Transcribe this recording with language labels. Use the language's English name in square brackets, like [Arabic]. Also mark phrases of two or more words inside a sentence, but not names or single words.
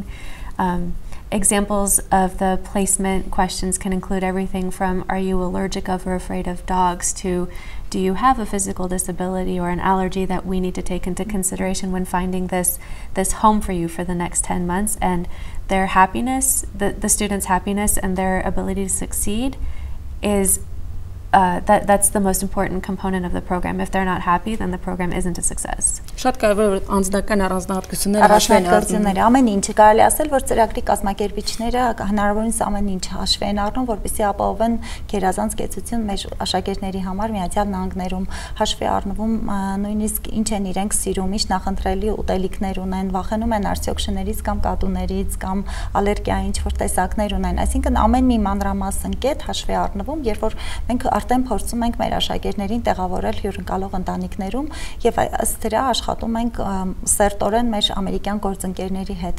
[English] Examples of the placement questions can include everything from are you allergic of or afraid of dogs to do you have a physical disability or an allergy that we need to take into consideration when finding this home for you for the next 10 months. And their happiness, the students' happiness and their ability to succeed is that's the most important component of the program. If they're not happy, then the program isn't a success. [Armenian] Շատ կարևոր է անձնական առանձնահատկությունները հաշվի առնելը, ամեն ինչը կարելի ասել, որ ծրագրի կազմակերպիչները հնարավորինս ամեն ինչ հաշվի են առնում, որպեսզի ապահովեն գերազանց կեցություն մեր աշակերտների համար Միացյալ Նահանգներում, հաշվի առնվում նույնիսկ ինչ են իրենք սիրում, ինչ նախընտրելի ուտելիքներ ունեն, վախենում են արդյոք շներից կամ կատուներից կամ ալերգիայի ինչ-որ տեսակներ ունեն, այսինքն ամեն մի մանրամասն կետ հաշվի առնվում, երբ որ մենք արդեն փորձում ենք մեր աշակերտներին տեղավորել հյուրընկալող ընտանիքներում եւ ըստ դրա աշխատում ենք սերտորեն մեր ամերիկյան գործընկերների հետ։